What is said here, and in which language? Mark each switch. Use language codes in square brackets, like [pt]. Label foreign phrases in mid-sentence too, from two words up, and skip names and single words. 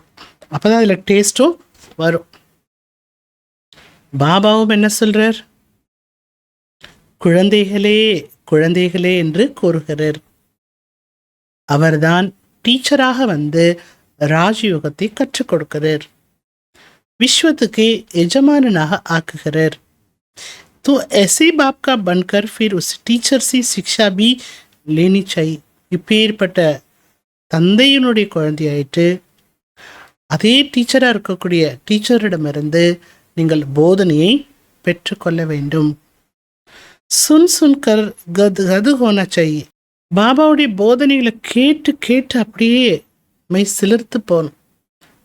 [ta] அப்போ தான் அதில் டேஸ்ட்டும் வரும். பாபாவும் என்ன சொல்கிறார்? குழந்தைகளே குழந்தைகளே என்று கூறுகிறார். அவர்தான் டீச்சராக வந்து ராஜயோகத்தை கற்றுக் கொடுக்கிறார். विश्वத்துக்கு यजमानனாக ஆக்குகிறார். [hi] तो ऐसे बाप का बनकर फिर उस टीचर से शिक्षा भी लेनी चाहिए. [ta] இப்பேற்பட்ட தந்தையினுடைய குழந்தையாயிட்டு அதே டீச்சராக இருக்கக்கூடிய டீச்சரிடமிருந்து நீங்கள் போதனையை பெற்றுக்கொள்ள வேண்டும். [hi] सुन सुनकर गदगद होना चाहिए. [ta] பாபாவுடைய போதனைகளை கேட்டு கேட்டு அப்படியே மெய் சிலிர்த்து போகணும்.